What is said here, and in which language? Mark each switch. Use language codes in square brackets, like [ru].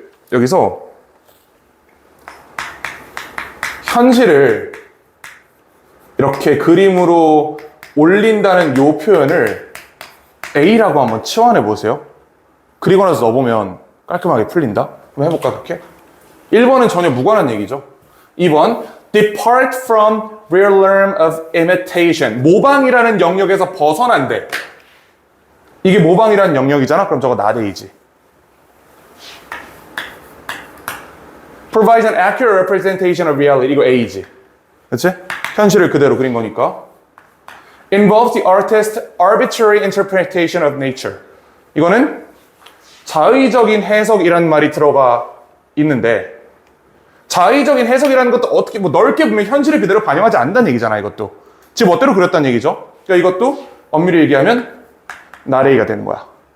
[ko] 여기서 현실을 이렇게 그림으로 올린다는 요 표현을 A라고 한번 치환해 보세요. 그리고 나서 넣어보면 깔끔하게 풀린다. 한번 해볼까 그렇게? 1번은 전혀 무관한 얘기죠. [en] 2번 depart from realm of imitation. [ko] 모방이라는 영역에서 벗어난대. 이게 모방이라는 영역이잖아. 그럼 저거 not A지. [en] provides an accurate representation of reality. [ko] 이거 A지. 그치? 현실을 그대로 그린 거니까. [en] involves the artist's arbitrary interpretation of nature. [ko] 이거는 자의적인 해석이란 말이 들어가 있는데 자의적인 해석이라는 것도 어떻게 뭐 넓게 보면 현실을 그대로 반영하지 않는다는 얘기잖아. 이것도 지 멋대로 그렸다는 얘기죠. 그러니까 이것도 엄밀히 얘기하면 나레이가 되는 거야.